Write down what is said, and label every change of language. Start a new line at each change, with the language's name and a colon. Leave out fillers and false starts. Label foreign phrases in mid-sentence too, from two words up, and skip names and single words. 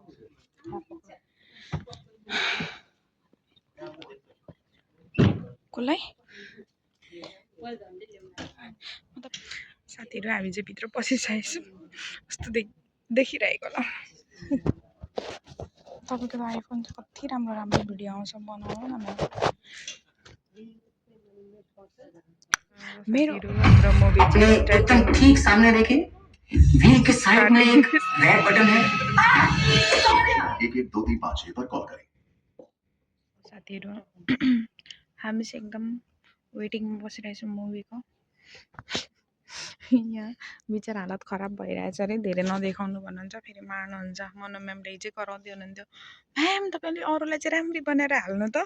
Nepali: कसलाई साथीहरु हामी चाहिँ भित्र पसिसकेको छौं। कस्तो देखिरहेको होला। तपाईको आइफोन चाहिँ कति राम्रो राम्रो भिडियो आउँछ, बनाउनु न मेरो मुभी चाहिँ
Hindi: एकदम ठीक सामने देखें, व्हील के साइड में एक रेड बटन है। 1123 पर कॉल करें।
Nepali: साथीहरु हामी चाहिँ एकदम वेटिङमा बसिरहेछौँ मुभीको। यहाँ बिचार हालत खराब भइरहेछ अरे, धेरै नदेखाउनु भन्नुहुन्छ, फेरि मार्नुहुन्छ। मनो म्यामले चाहिँ कराउँदै हुनुहुन्थ्यो, म्याम तपाईले अरूलाई चाहिँ राम्ररी बनाएर हाल्नु त।